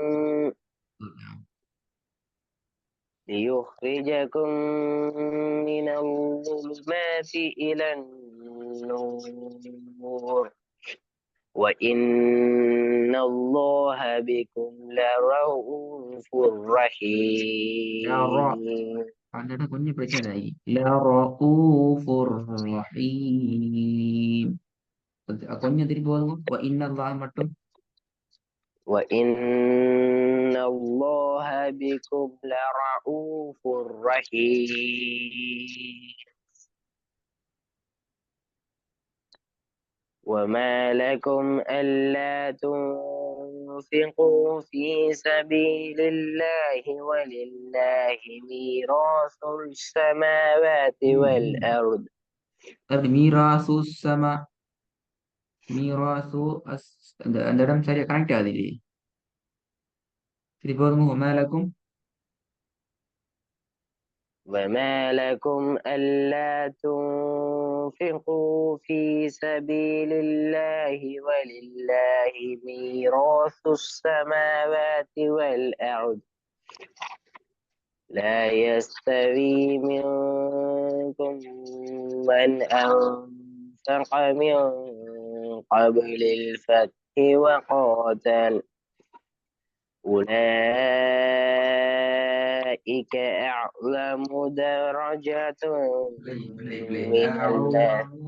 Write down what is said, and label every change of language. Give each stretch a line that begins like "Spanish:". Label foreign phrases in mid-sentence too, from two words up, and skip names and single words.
Arabic: ليخرجكم من الظلمات إلى النور وإن الله بكم لرؤوف رحيم.
Tamil: அந்த இடம் கொஞ்சம் பிரச்சனை ஆகி
Arabic: لرؤوف رحيم.
Tamil: கொஞ்சம் திருப்பி வருங்க இன்னல்லாஹ் மட்டும்.
Arabic: وإن الله بكم لرؤوف رحيم. وما لكم ألا تنفقوا في سبيل الله ولله ميراث السماوات والأرض
Tamil: அது
Arabic: ميراث سماء ميراث
Tamil: அந்த அந்த இடம் சரியா கனெக்ட் ஆகுது இல்லையே. திருப்பி வருங்க மேலக்கும்
Arabic: وما لكم ألا تنفقوا في سبيل الله ولله ميراث السماوات والأرض لا يستوي منكم من أنفق من قبل الفتح وقاتل أولئك أعلم درجة من الله